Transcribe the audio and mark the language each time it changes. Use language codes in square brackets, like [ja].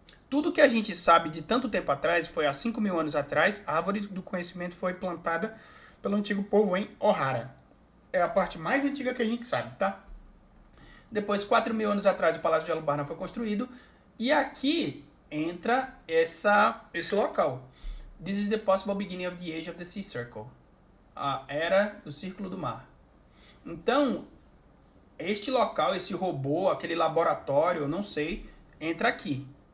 [pt] Tudo que a gente sabe de tanto tempo atrás, foi há 5.000 anos atrás, a árvore do conhecimento foi plantada pelo antigo povo em Ohara. É a parte mais antiga que a gente sabe, tá? Depois, 4.000 anos atrás, o Palácio de Alubarna foi construído. E aqui entra esse local. [en] This is the possible beginning of the age of the sea circle. [pt] A era do círculo do mar. Então, este local, esse robô, aquele laboratório, eu não sei, entra aqui.